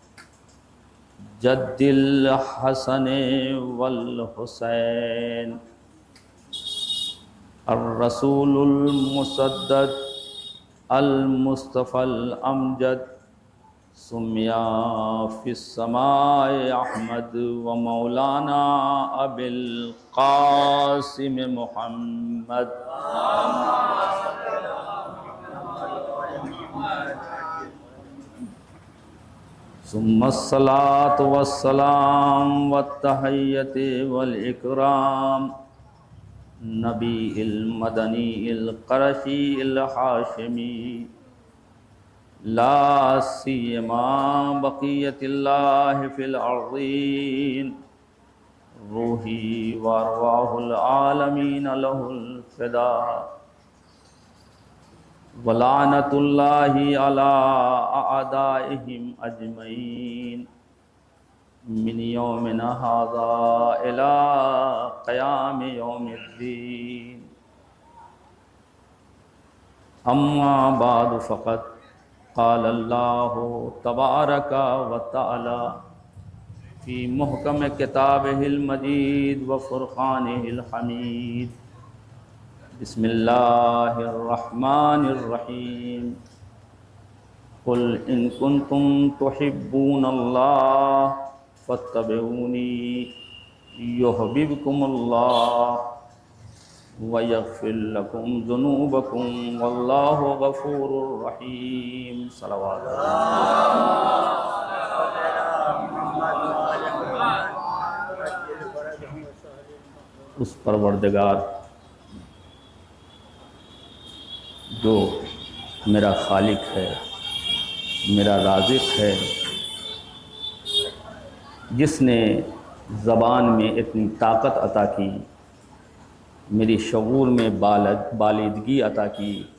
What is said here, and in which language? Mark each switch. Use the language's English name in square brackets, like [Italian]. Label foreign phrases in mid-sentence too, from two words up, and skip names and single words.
[Arabic] جد الحسن والحسين الرسول المسدد المصطفى الأمجد سمیا في السماء احمد ومولانا ابی القاسم محمد ثم الصلاة والسلام والتحیۃ والإکرام نبی المدنی القرشی الحاشمی لا سیما بقیت اللہ فی الارضین روحی وارواح العالمین لہ الفداء ولعنت اللہ علی اعدائہم اجمعین من یومنا ھذا الی قیام یوم الدین اما بعد فقط قال اللہ تبارک و تعالی فی محکم کتابہ المجید و فرقانہ الحمید بسم اللہ الرحمن الرحیم قل ان کنتم تحبون اللہ فاتبعونی یحببکم اللہ وَيَغْفِرْ لَكُمْ ذُنُوبَكُمْ وَاللَّهُ غَفُورٌ رَحِيمٌ صلوات [Urdu] اس پروردگار جو میرا خالق ہے، میرا رازق ہے، جس نے زبان میں اتنی طاقت عطا کی، میری شعور میں بالیدگی عطا کی،